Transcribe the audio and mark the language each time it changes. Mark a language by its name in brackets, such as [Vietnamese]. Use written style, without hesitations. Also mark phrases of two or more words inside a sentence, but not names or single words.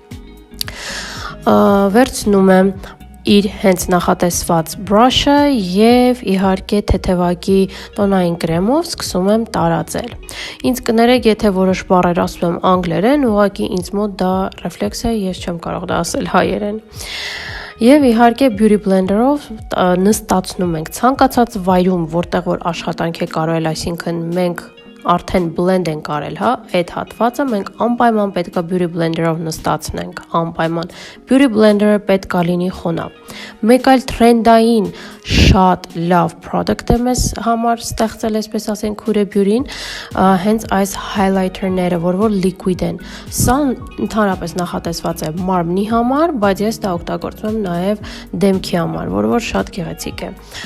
[Armenian] Վերցնում եմ իր հենց նախատեսված brush-ը եւ իհարկե թեթևակի տոնային կրեմով սկսում եմ տարածել։ Ինձ կներեք, եթե որոշ բառեր ասում եմ անգլերեն, ուղղակի ինձ մոտ դա ռեֆլեքս է, ես չեմ կարող դա ասել հայերեն։ Եվ իհարկե [English] beauty blender- [Armenian] ով նստացնում ենք ցանկացած վայրում, որտեղ որ աշխատանք է կարել, այսինքն մենք արդեն blend ենք արել, հա, այդ հատվածը մենք անպայման պետք է [English] beauty blender- [Armenian] ով նստացնենք, անպայման։ [English] Beauty blender- [Armenian] ը պետք է լինի խոնավ։ Մեկ այլ trend-ային շատ լավ product է մեզ համար ստեղծել, այսպես ասենք, Huda Beauty-ն, հենց այս highlighter-ները, որ liquid են։ Սա ընդհանրապես նախատեսված է մարմնի համար, բայց ես դա օգտագործում եմ նաև դեմքի համար, որ շատ գեղեցիկ է։